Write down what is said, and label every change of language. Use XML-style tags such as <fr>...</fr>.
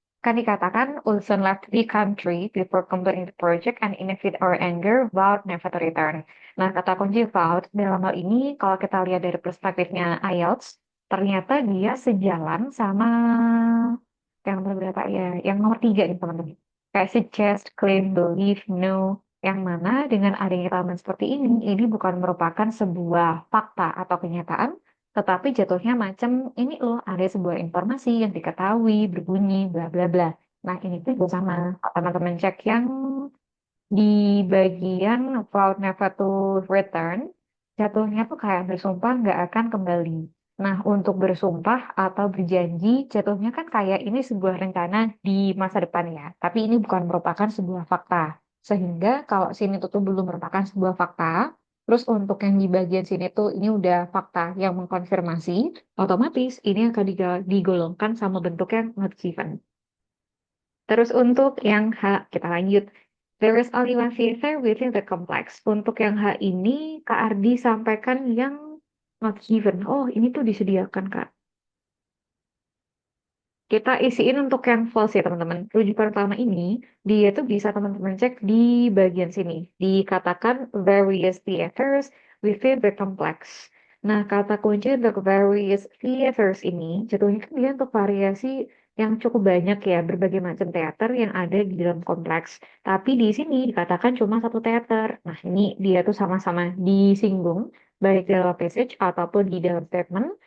<id>Kan dikatakan</id> <en>Wilson left the country before completing the project and in a fit or anger vowed never to return.</en> <id>Nah, kata kunci vowed dalam hal ini kalau kita lihat dari perspektifnya IELTS, ternyata dia sejalan sama yang nomor berapa ya? Yang nomor 3 nih teman-teman. Kayak suggest, claim, believe, know. Yang mana dengan adanya elemen seperti ini bukan merupakan sebuah fakta atau kenyataan, tetapi jatuhnya macam ini loh, ada sebuah informasi yang diketahui, berbunyi, bla bla bla. Nah, ini tuh juga sama. Kalau teman-teman cek yang di bagian</id> <en>vowed never to return,</en> <id>jatuhnya tuh kayak bersumpah nggak akan kembali. Nah, untuk bersumpah atau berjanji, jatuhnya kan kayak ini sebuah rencana di masa depan ya. Tapi ini bukan merupakan sebuah fakta. Sehingga kalau sini tuh belum merupakan sebuah fakta, terus untuk yang di bagian sini tuh ini udah fakta yang mengkonfirmasi, otomatis ini akan digolongkan sama bentuk yang not given. Terus untuk yang H, kita lanjut.</id> <en>There is only one theater within the complex.</en> <id>Untuk yang H ini, Kak Ardi sampaikan yang not given. Oh, ini tuh disediakan, Kak. Kita isiin untuk yang false ya, teman-teman. Rujukan pertama ini, dia tuh bisa teman-teman cek di bagian sini. Dikatakan</id> <en>various theaters within the complex.</en> <id>Nah, kata kunci untuk various theaters ini, jatuhnya kan dia untuk variasi yang cukup banyak ya, berbagai macam teater yang ada di dalam kompleks. Tapi di sini dikatakan cuma satu teater. Nah, ini dia tuh sama-sama disinggung, baik dalam passage ataupun di dalam statement.</id>